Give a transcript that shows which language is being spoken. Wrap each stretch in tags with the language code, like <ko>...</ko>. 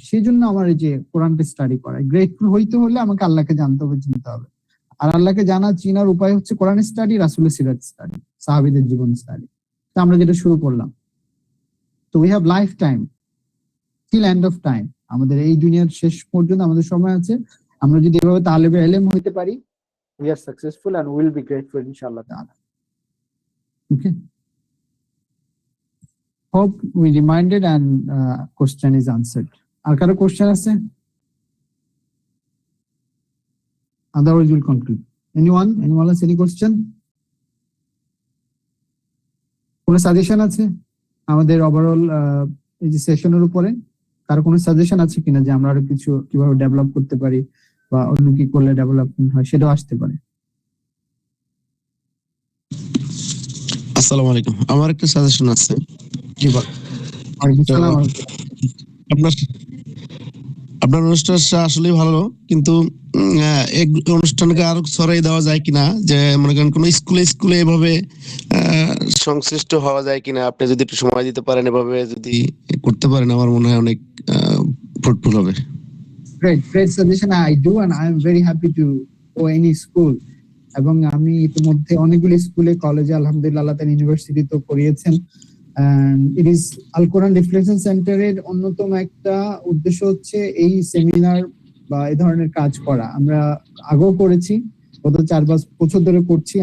<bn>সেই জন্য আমার এই যে কোরআনটা স্টাডি করা। গ্রেটফুল হইতে হলে আমাকে আল্লাহকে জানতে হবে, চিনতে হবে। আর আল্লাহকে চিনার উপায় হচ্ছে কোরআন স্টাডি, রাসূলের সিরাত স্টাডি, সাহাবীদের জীবন স্টাডি। তো আমরা যেটা শুরু করলাম, তো</bn> <en>we have life time till end of time,</en> <bn>আমাদের এই দুনিয়ার শেষ পর্যন্ত আমাদের সময় আছে। আমরা যদি এভাবে তালেবে ইলম হইতে পারি,</bn> <en>we are successful and we will be grateful inshallah ta'ala. Okay, hope we reminded and question is answered.</en> <bn>আর কারো question আছে?</bn> <en>Otherwise we'll conclude. Anyone has any question?</en> <bn>কোনো সাজেশন আছে আমাদের ওভারঅল এই যে সেশনের উপরে? কারো কোনো সাজেশন আছে কিনা যে আমরা আরো কিছু কিভাবে ডেভেলপ করতে পারি বা অন্য কি করলে ডেভেলপমেন্ট হয় সেটাও আসতে পারে। আসসালামু আলাইকুম, আমার একটা সাজেশন আছে। জি বল। ওয়ালাইকুম আসসালাম। আপনার আপনার অনুষ্ঠানটা আসলেই ভালো, কিন্তু এই অনুষ্ঠানকে আরো ছড়াই দেওয়া যায় কিনা, যে মনে করেন কোন স্কুলে স্কুলে এভাবে সংশ্লিষ্ট হওয়া যায় কিনা, আপনি যদি একটু সময় দিতে পারেন, এভাবে যদি করতে পারেন আমার মনে হয় অনেক ফ্রুটফুল হবে।</bn> <en>Great suggestion. I do and I am very happy to go any school.</en> <bn>এবং আমি ইতিমধ্যে অনেকগুলি স্কুলে কলেজে আলহামদুলিল্লাহ আল্লাহ তাআলা ইউনিভার্সিটি তো করিয়েছেন। It is Al Quran reflection সেন্টারের অন্যতম একটা উদ্দেশ্য হচ্ছে এই সেমিনার বা এই ধরনের কাজ করা। আমরা আগেও করেছি, গত 4-5 বছর ধরে করছি।</bn>